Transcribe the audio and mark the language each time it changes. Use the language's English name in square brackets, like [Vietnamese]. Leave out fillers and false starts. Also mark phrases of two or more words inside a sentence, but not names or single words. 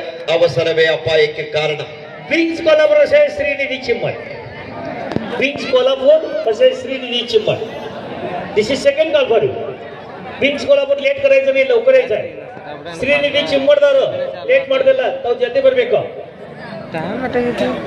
[Kannada] ಅವಸರವೇ ಅಪಾಯಕ್ಕೆ ಕಾರಣ. [Marathi] ವಿಂಗ್ಸ್ कोल्हापूर वर्सेस श्रीनिधी चिम्मट. विंग्स कोल्हापूर वर्सेस श्रीनिधी चिम्मट. [English] this is second call for you. [Marathi] विंग्स कोल्हापूर लेट करायचं नाही, लवकर यायचं आहे. [Kannada] श्रीनिधी चिम्मटदार लेट ಮಾಡ್ದಲ್ಲ, ತಾವು ಜಲ್ದಿ ಬರಬೇಕು. ಟೈಮ್ ಅಟಾಗಿತ್ತು.